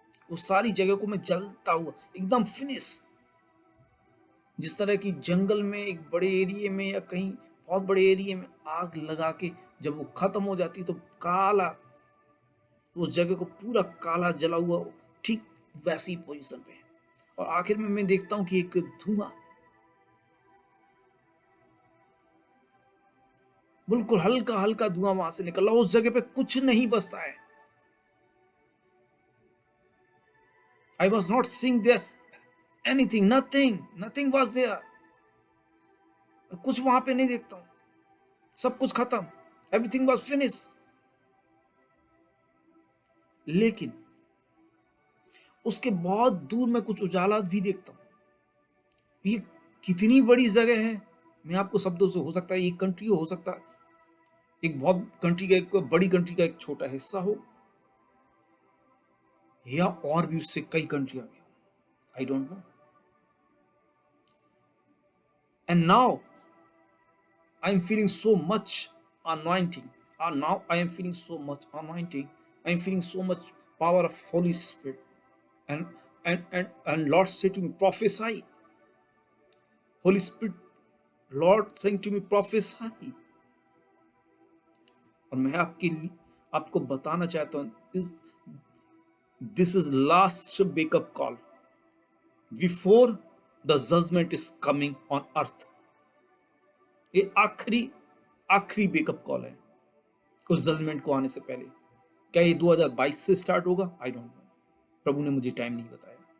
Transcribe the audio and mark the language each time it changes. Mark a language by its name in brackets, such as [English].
[Hindi] वो सारी जगह को मैं जलता हुआ एकदम फिनिश, जिस तरह की जंगल में एक बड़े एरिया में या कहीं बहुत बड़े एरिया में आग लगा के जब वो खत्म हो जाती तो काला, उस जगह को पूरा काला जला हुआ, ठीक वैसी पोजीशन पे। और आखिर में मैं देखता हूं कि एक धुआं, बिल्कुल हल्का हल्का धुआं वहां से निकला। उस जगह पे कुछ नहीं बचता है। [English] I was not seeing there anything, nothing was there. [Hindi] कुछ वहां पे नहीं देखता हूं, सब कुछ खत्म, [English] Everything was finish. [Hindi] लेकिन उसके बहुत दूर मैं कुछ उजाला भी देखता हूं। ये कितनी बड़ी जगह है, मैं आपको शब्दों से, हो सकता है ये कंट्री हो सकता है एक बहुत कंट्री का, एक बड़ी कंट्री का एक छोटा हिस्सा हो, या और भी उससे कई कंट्रियां भी हो, [English] I don't know. And now I am feeling so much anointing. And now I am feeling so much anointing. I am feeling so much power of Holy Spirit. And Lord said to me, prophesy. Holy Spirit, Lord saying to me, prophesy. [Hindi] और मैं आपको बताना चाहता हूं, [English] this is last wake up call before the judgment is coming on earth. [Hindi] ये आखिरी आखिरी wake up call है उस जजमेंट को आने से पहले। क्या ये 2022 से स्टार्ट होगा? [English] I don't know, [Hindi] प्रभु ने मुझे टाइम नहीं बताया।